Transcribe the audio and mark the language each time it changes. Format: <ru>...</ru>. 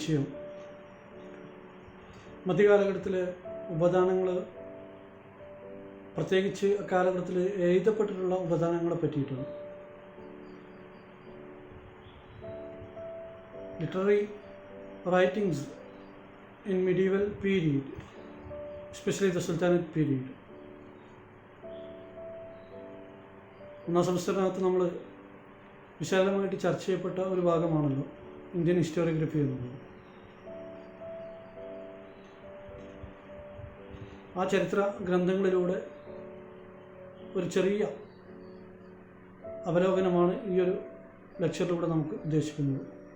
<ml>വിഷയം മധ്യകാലഘട്ടത്തിലെ ഉപദാനങ്ങൾ, പ്രത്യേകിച്ച് അക്കാലഘട്ടത്തിൽ എഴുതപ്പെട്ടിട്ടുള്ള ഉപദാനങ്ങളെ പറ്റിയിട്ടാണ്.</ml> <en>Literary writings in medieval period, especially the Sultanate period.</en> <ml>ഒന്നാം സെമസ്റ്ററിനകത്ത് നമ്മൾ വിശാലമായിട്ട് ചർച്ച ചെയ്യപ്പെട്ട ഒരു ഭാഗമാണല്ലോ ഇന്ത്യൻ ഹിസ്റ്റോറിയോഗ്രഫി എന്നുള്ളത്. ആ ചരിത്ര ഗ്രന്ഥങ്ങളിലൂടെ ഒരു ചെറിയ അവലോകനമാണ് ഈ ഒരു ലെക്ചറിലൂടെ നമുക്ക് ഉദ്ദേശിക്കുന്നത്.</ml>